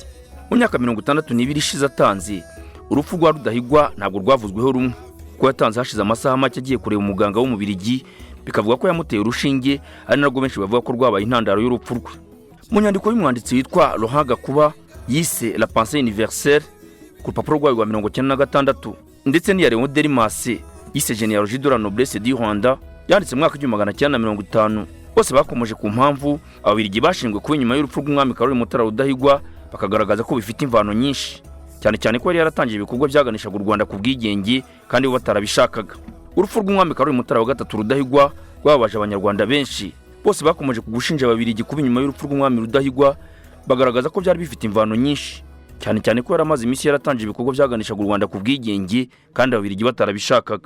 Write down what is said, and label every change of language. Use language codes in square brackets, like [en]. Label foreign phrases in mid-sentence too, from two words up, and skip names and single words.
[rw] Mu myaka 62 ishize atanze, urupfu rwa Rudahigwa ntabwo rwavuzweho rumwe, ko yatanze hashize amasaha make agiye kureba umuganga w'umubirigi, bikavuga ko yamuteye urushinge, ari narwo benshi bavuga ko rwabaye intandaro y'urupfu rwe. Mu nyandiko y'umwanditsi witwa Rudahigwa yise La Pensée Universelle ku rupapuro rwa 96 ndetse n'iya Léon Derimas yise Généalogie de la Noblesse du Rwanda yanditse mu mwaka w'1950, bose bakomeje ku mpamvu ababirigi bashinzwe kuba inyuma y'urupfu rw'umwami Mutara Rudahigwa, bakagaragaza ko bifite imvano nyinshi, cyane cyane ko yari yaratangiye ibikorwa byaganishaga u Rwanda ku bwigenge kandi bo batarabishakaga. Urupfu rw'umwami Mutara wa gatatu Rudahigwa rwababaje abanyarwanda benshi, bose bakomeje kugushinja ababirigi kuba inyuma y'urupfu rw'umwami Rudahigwa, bagaragaza ko byari bifite imvano nyinshi, cyane cyane ko yaramaze iminsi yaratangiye ibikorwa byaganishaga u Rwanda ku bwigenge kandi ababirigi batarabishakaga.